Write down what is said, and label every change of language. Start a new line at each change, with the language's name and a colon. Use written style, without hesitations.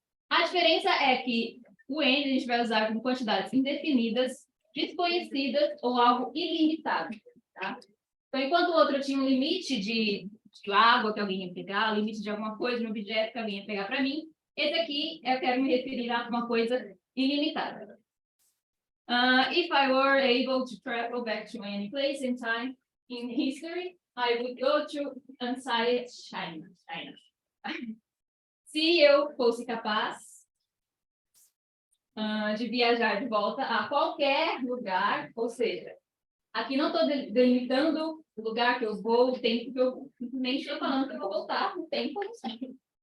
Portuguese: A diferença é que o N a gente vai usar com quantidades indefinidas, desconhecidas ou algo ilimitado, tá? Então, enquanto o outro tinha um limite de água que alguém ia pegar, limite de alguma coisa, de um objeto que alguém ia pegar para mim, esse aqui eu quero me referir a uma coisa ilimitada.
English: If I were able to travel back to any place in time in history, I would go to ancient China.
Portuguese: Se eu fosse capaz de viajar de volta a qualquer lugar, ou seja, aqui não estou delimitando o lugar que eu vou, o tempo que eu simplesmente estou falando que eu vou voltar, o tempo eu não sei.